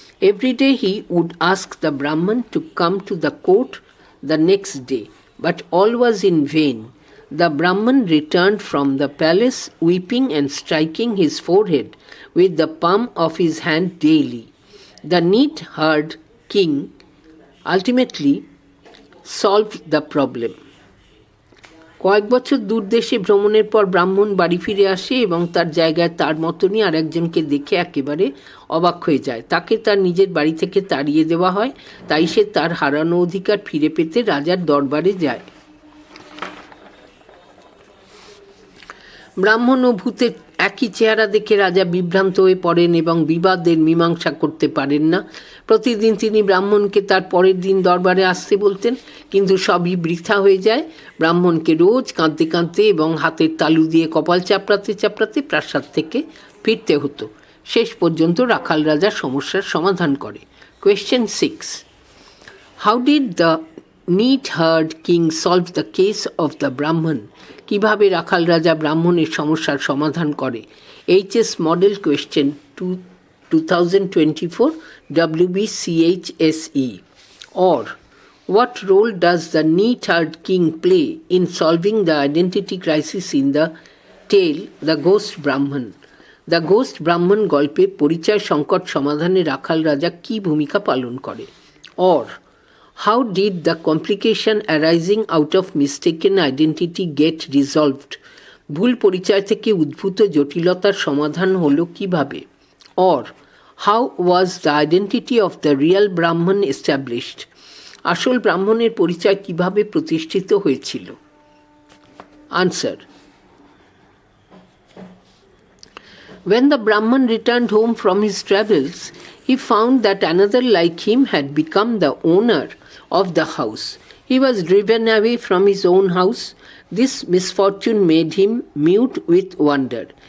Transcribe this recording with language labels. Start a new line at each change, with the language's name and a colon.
English: Every day he would ask the Brahman to come to the court the next day, but all was in vain. The Brahman returned from the palace weeping and striking his forehead with the palm of his hand daily. The neat herd king ultimately solved the problem.
Bangla: কয়েক বছর দূর দেশে ভ্রমণের পর ব্রাহ্মণ বাড়ি ফিরে আসে এবং তার জায়গায় তার মতনই আর একজনকে দেখে একেবারে অবাক হয়ে যায়। তাকে তার নিজের বাড়ি থেকে তাড়িয়ে দেওয়া হয়, তাই সে তার হারানো অধিকার ফিরে পেতে রাজার দরবারে যায়। ব্রাহ্মণ ও ভূতের একই চেহারা দেখে রাজা বিভ্রান্ত হয়ে পড়েন এবং বিবাদের মীমাংসা করতে পারেন না। প্রতিদিন তিনি ব্রাহ্মণকে তার পরের দিন দরবারে আসতে বলতেন, কিন্তু সবই বৃথা হয়ে যায়। ব্রাহ্মণকে রোজ কাঁদতে কাঁদতে এবং হাতের তালু দিয়ে কপাল চাপড়াতে চাপড়াতে প্রাসাদ থেকে ফিরতে হতো। শেষ পর্যন্ত রাখাল রাজা সমস্যার সমাধান করে।
English: Question 6. How did the neat-haired king solve the case of the Brahman?
Bangla: কিভাবে রাখাল রাজা ব্রাহ্মণের সমস্যার সমাধান করে?
English: HS model question 2024 wbchse. Or what role does the neat-haired king play in solving the identity crisis in the tale The Ghost Brahman?
Bangla: The ghost ব্রাহ্মণ গল্পে পরিচয় সংকট সমাধানে রাখাল রাজা কী ভূমিকা পালন করে?
English: Or how did the complication arising out of mistaken identity get resolved?
Bangla: ভুল পরিচয় থেকে উদ্ভূত জটিলতার সমাধান হলো কিভাবে?
English: Or how was the identity of the real Brahman established?
Bangla: আসল ব্রাহ্মণের পরিচয় কিভাবে প্রতিষ্ঠিত হয়েছিল?
English: Answer. When the Brahman returned home from his travels, he found that another like him had become the owner of the house. He was driven away from his own house. This misfortune made him mute with wonder.